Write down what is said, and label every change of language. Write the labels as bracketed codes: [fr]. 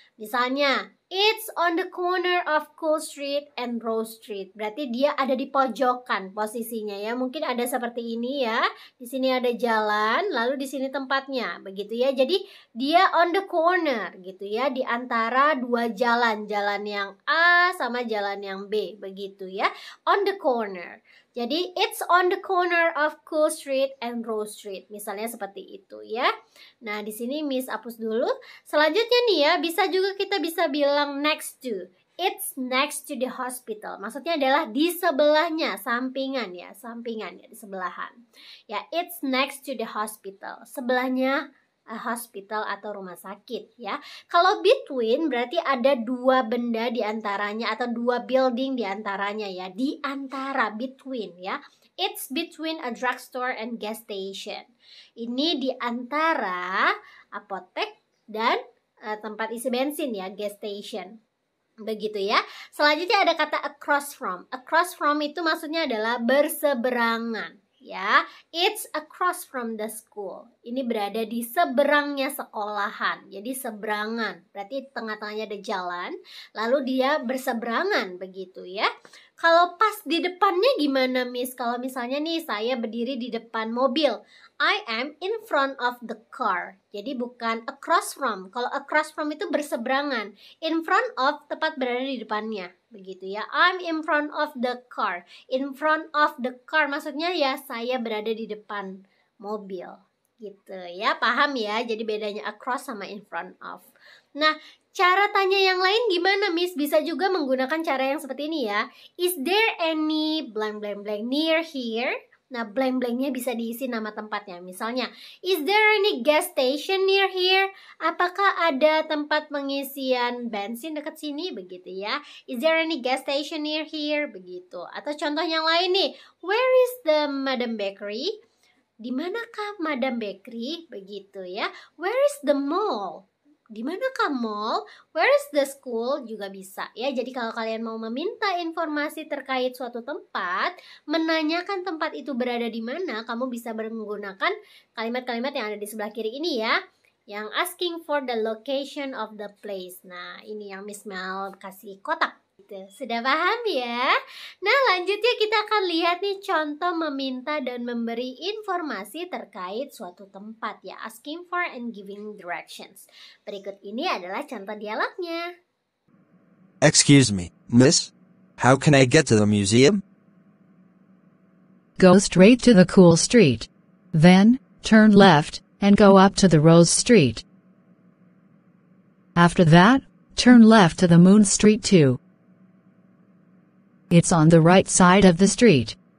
[id] Misalnya, [en] it's on the corner of Cool Street and Rose Street. [id] Berarti dia ada di pojokan posisinya ya. Mungkin ada seperti ini ya. Di sini ada jalan, lalu di sini tempatnya. Begitu ya. Jadi dia [en] on the corner [id] gitu ya, di antara dua jalan. Jalan yang A sama jalan yang B. Begitu ya. [en] On the corner. [id] Jadi [en] it's on the corner of Cool Street and Rose Street. [id] Misalnya seperti itu ya. Nah, di sini Miss hapus dulu. Selanjutnya nih ya, kita bisa bilang next to. [en] It's next to the hospital. [id] Maksudnya adalah di sebelahnya, sampingan ya, di sebelahan. [en] Ya, it's next to the hospital. [id] Sebelahnya hospital atau rumah sakit ya. Kalau between berarti ada dua benda di antaranya atau dua building di antaranya ya. Di antara, between ya. [en] It's between a drugstore and gas station. [id] Ini di antara apotek dan tempat isi bensin ya, gas station. Begitu ya. Selanjutnya ada kata across from. Across from itu maksudnya adalah berseberangan. [en] Ya, it's across from the school. [id] Ini berada di seberangnya sekolahan. Jadi seberangan. Berarti tengah-tengahnya ada jalan. Lalu dia berseberangan begitu ya. Kalau pas di depannya gimana Miss? Kalau misalnya nih saya berdiri di depan mobil. [en] I am in front of the car. [id] Jadi bukan [en] across from. [id] Kalau across from itu berseberangan. In front of tepat berada di depannya. Begitu ya. [en] I'm in front of the car. [id] In front of the car maksudnya ya saya berada di depan mobil. Gitu ya. Paham ya? Jadi bedanya across sama in front of. Nah, cara tanya yang lain gimana Miss? Bisa juga menggunakan cara yang seperti ini ya. [en] Is there any blank blank blank near here? [id] Nah, blank-blanknya bisa diisi nama tempatnya. Misalnya, [en] is there any gas station near here? [id] Apakah ada tempat pengisian bensin dekat sini? Begitu ya. [en] Is there any gas station near here? [id] Begitu. Atau contoh yang lain nih, [en] where is the Madam Bakery? [id] Di manakah Madam Bakery? Begitu ya. [en] Where is the mall? [id] Di manakah mall? [en] Where is the school? [id] Juga bisa ya. Jadi kalau kalian mau meminta informasi terkait suatu tempat, menanyakan tempat itu berada di mana, kamu bisa menggunakan kalimat-kalimat yang ada di sebelah kiri ini ya. Yang [en] asking for the location of the place. [id] Nah, ini yang Miss Mel kasih kotak. Sudah paham ya? Nah, lanjutnya kita akan lihat nih contoh meminta dan memberi informasi terkait suatu tempat ya. [en] Asking for and giving directions. [id] Berikut ini adalah contoh dialognya. [en] Excuse me, miss? How can I get to the museum? Go straight to the Cool Street. Then, turn left and go up to the Rose Street. After that, turn left to the Moon Street too. It's on the right side of the street.